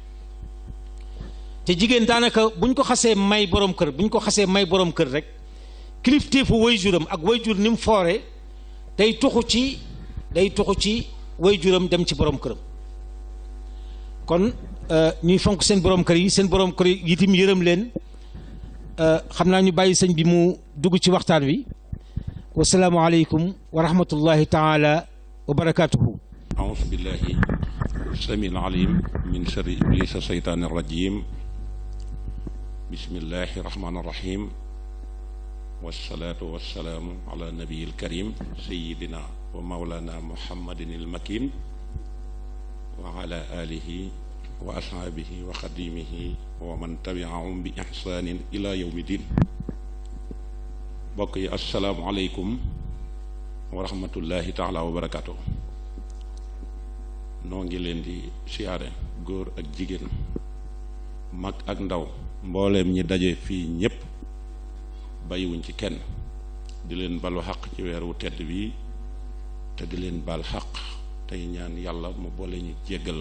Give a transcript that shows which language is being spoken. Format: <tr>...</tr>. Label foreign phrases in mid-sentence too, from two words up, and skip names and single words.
<wo>te jigéen daanaka buñ ko xasee may borom kër rek kilifteefu wayjuram ak wayjur ni mu foore day tuxu ci wayjuram dem ci borom këram. kon ñuy fonk seen borom kër yi itam yërëm leen. xam naa ñu bàyyi sëñ bi mu dugg ci waxtaan wi.</wo> <ar>والسلام عليكم ورحمة الله تعالى وبركاته. أعوذ بالله السميع العليم من شر إبليس الشيطان الرجيم بسم الله الرحمن الرحيم والصلاة والسلام على النبي الكريم سيدنا ومولانا محمد المكين وعلى آله وأصحابه وخديمه ومن تبعهم بإحسان إلى يوم الدين. بقي السلام عليكم ورحمة الله تعالى وبركاته.</ar> <wo>noo ngi leen di siyaare góor ak jigéen, mag ak ndaw, mbooleem ñi daje fii ñépp bàyyiwuñ ci kenn, di leen balu xaq ci weer wu tedd bi te di leen bal xaq tey ñaan yàlla mu boole ñu jéggal.</wo>